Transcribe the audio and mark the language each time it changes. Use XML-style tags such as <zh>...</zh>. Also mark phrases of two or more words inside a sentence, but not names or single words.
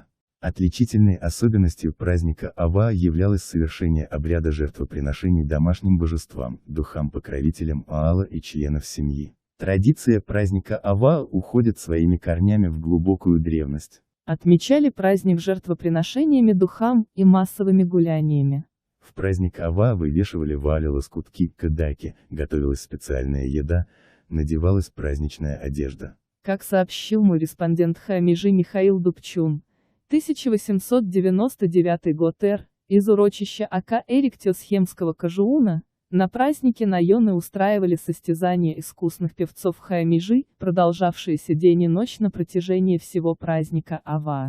<ru>Отличительной особенностью праздника Аваа являлось совершение обряда жертвоприношений домашним божествам, духам-покровителям Аала и членов семьи. Традиция праздника Аваа уходит своими корнями в глубокую древность. Отмечали праздник жертвоприношениями духам и массовыми гуляниями. В праздник Аваа вывешивали вали, лоскутки, кадаки, готовилась специальная еда, надевалась праздничная одежда. Как сообщил мой респондент Хамижи Михаил Дубчун, 1899 год из урочища Ака Эриктиосхемского Кажууна, на празднике Найоны устраивали состязания искусных певцов Хамижи, продолжавшиеся день и ночь на протяжении всего праздника Ава.</ru>